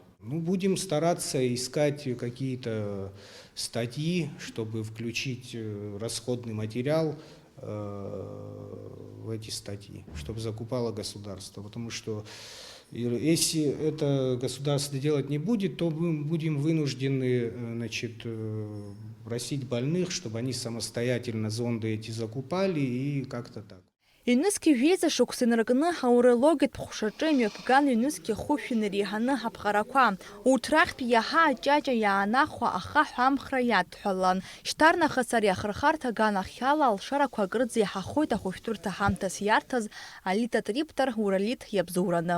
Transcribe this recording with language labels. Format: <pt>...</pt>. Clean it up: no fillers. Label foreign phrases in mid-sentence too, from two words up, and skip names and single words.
<ru>Ну, будем стараться искать какие-то статьи, чтобы включить расходный материал в эти статьи, чтобы закупало государство. Потому что если это государство делать не будет, то мы будем вынуждены, просить больных, чтобы они самостоятельно зонды эти закупали и как-то так.</ru> <ab>Иҩнызқьи жәеиза шықәса инаркны аурологиатә ҟәшаҿы имҩаԥган иҩнызқьи ахәышә инареиҳаны аԥҟарақәа. Урҭ рахьтә иаҳа аҷаҷа иаанахәа ахаҳә амхра иадҳәалан. Шьҭарнахыс ари ахырхарҭа аганахьала алшарақәа акырӡа иаҳахоит ахәышәтәырҭа ҳамҭас иарҭаз Алита Триптар уралит иабзоураны.</ab>